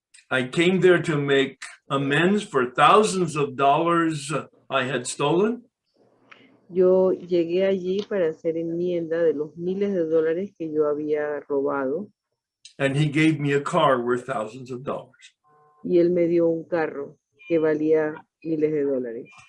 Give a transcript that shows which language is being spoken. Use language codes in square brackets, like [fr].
[en] I came there to make amends for thousands of dollars I had stolen. [es] Yo llegué allí para hacer enmienda de los miles de dólares que yo había robado. [en] And he gave me a car worth thousands of dollars. [es] Y él me dio un carro que valía miles de dólares.